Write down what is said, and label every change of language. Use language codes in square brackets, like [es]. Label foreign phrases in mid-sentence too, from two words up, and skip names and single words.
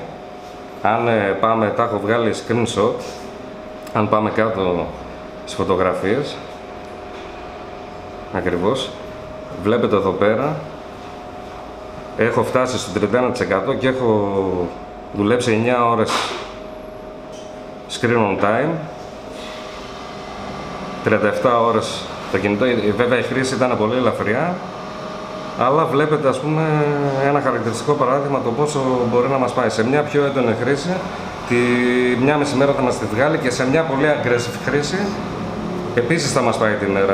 [el] Αν πάμε, τα έχω βγάλει screenshot. Αν πάμε κάτω στις φωτογραφίες, ακριβώς, βλέπετε εδώ πέρα, έχω φτάσει στο 31% και έχω δουλέψει 9 ώρες [en] screen on time, [el] 37 ώρες το κινητό. Βέβαια η χρήση ήταν πολύ ελαφριά, αλλά βλέπετε, ας πούμε, ένα χαρακτηριστικό παράδειγμα το πόσο μπορεί να μας πάει. Σε μια πιο έντονη χρήση, τη 1,5 μέρα θα μας τη βγάλει, και σε μια πολύ aggressive χρήση επίσης θα μας πάει τη μέρα.